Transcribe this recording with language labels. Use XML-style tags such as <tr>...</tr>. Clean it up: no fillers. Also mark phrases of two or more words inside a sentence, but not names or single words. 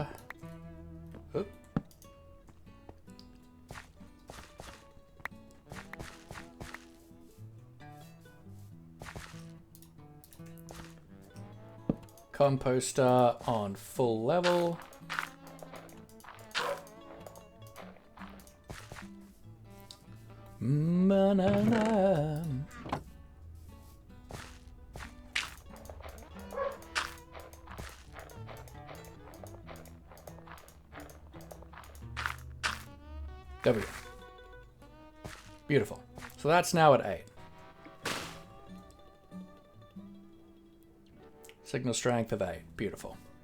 <en>Oop. Composter on full level. Ma-na-na. There we go. Beautiful. So that's now at 8. Signal strength of 8. Beautiful.</en>